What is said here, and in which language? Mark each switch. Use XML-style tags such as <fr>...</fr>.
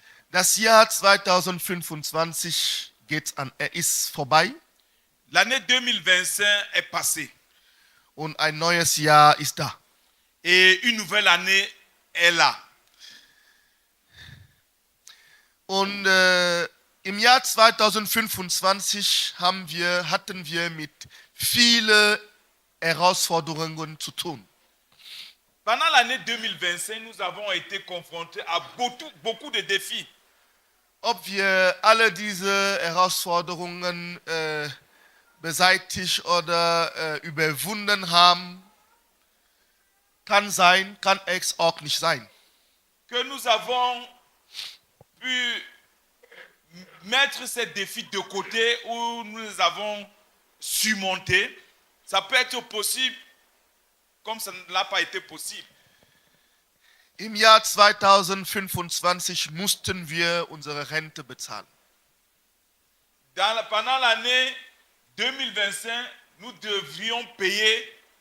<de>Das Jahr 2025 ist vorbei</de> <fr>L'année 2025 est passée</fr> <de>und ein neues Jahr ist da.</de> <fr>et une nouvelle année est là.</fr> <de>Und im Jahr 2025 hatten wir mit vielen Herausforderungen zu tun.</de> <fr>Pendant l'année 2025, nous avons été confrontés à beaucoup de défis.</fr> <de>Ob wir alle diese Herausforderungen beseitigt oder überwunden haben, kann sein, kann es auch nicht sein.</de> <fr>Que nous avons pu mettre ces défis de côté ou nous les avons surmontés. Ça peut être possible comme ça ne l'a pas été possible.</fr> <de>Im Jahr 2025 mussten wir unsere Rente bezahlen.</de> <fr>Pendant l'année 2025, nous devrions payer</fr>